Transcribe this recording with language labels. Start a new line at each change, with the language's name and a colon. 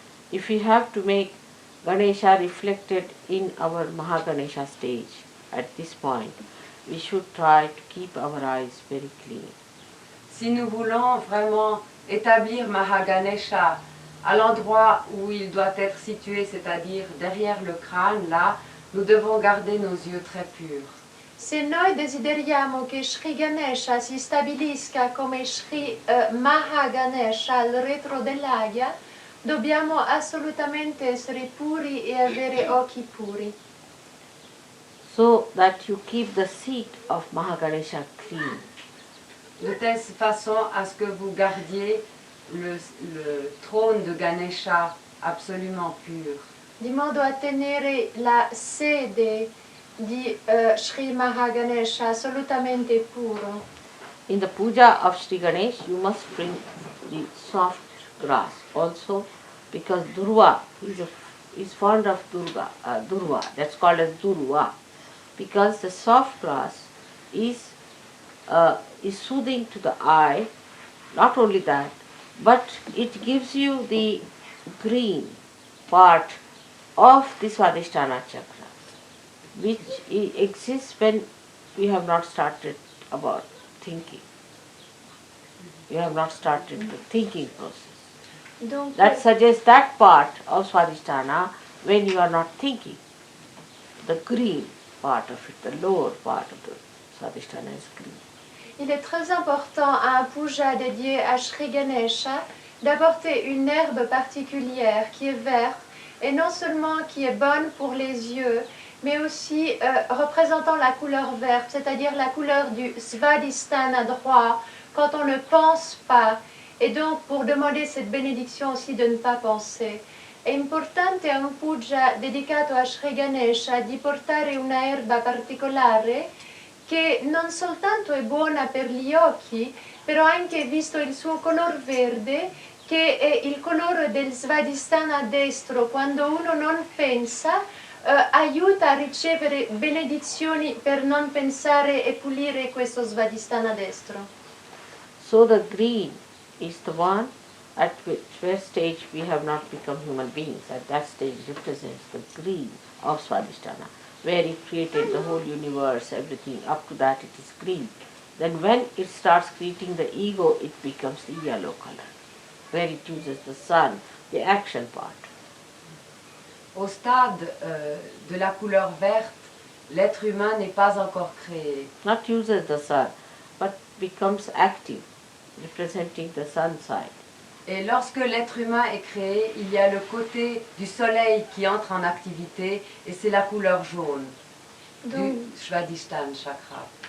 English: If we have to make Ganesha reflected in our Mahaganesha stage at this point, we should try to keep our eyes very clean.
French: Si nous voulons vraiment établir Mahaganesha à l'endroit où il doit être situé, c'est-à-dire derrière le crâne, là, nous devons garder nos yeux très purs.
Italian: Se noi desideriamo che Shri Ganesha si stabilisca come Shri Mahaganesha al retro dell'Agya, dobbiamo assolutamente essere puri e avere occhi puri.
English: So that you keep the seat of Mahaganesha clean.
French: de telle façon à ce que vous gardiez le trône de Ganesha absolument pur.
Italian: di modo a tenere la sede di Sri Mahaganesha assolutamente puro.
English: In the puja of Sri Ganesh, you must bring the soft grass also, because Durva is fond of Durva. That's called as Durva, because the soft grass is soothing to the eye. Not only that, but it gives you the green part of the Swadhisthana chakra, which exists when we have not started about thinking. We have not started the thinking process.
Italian: Dunque,
English: That suggests that part of Swadhisthana when you are not thinking. The green part of it, the lower part of the Swadhisthana is green.
French: il est très important à un puja dédié à Sri Ganesha d'apporter une herbe particulière qui est verte et non seulement qui est bonne pour les yeux, mais aussi représentant la couleur verte, c'est-à-dire la couleur du Svadhisthana droit, quand on ne pense pas. Et donc pour demander cette bénédiction aussi de ne pas penser.
Italian: È importante a un puja dedicato a Sri Ganesha di portare una erba particolare che non soltanto è buona per gli occhi, però anche visto il suo color verde, che è il colore del Svadhisthana destro, quando uno non pensa, aiuta a ricevere benedizioni per non pensare e pulire questo Svadhisthana destro.
English: So the green is the one at which stage we have not become human beings. At that stage represents the green of Swadhisthana, where it created the whole universe, everything. Up to that it is green. Then when it starts creating the ego, it becomes the yellow color, where it uses the sun, the action part.
French: Au stade de la couleur verte, l'être humain n'est pas encore créé.
English: Not uses the sun, but becomes active, representing the sun side.
French: Et lorsque l'être humain est créé, il y a le côté du soleil qui entre en activité et c'est la couleur jaune du Svadhisthana chakra.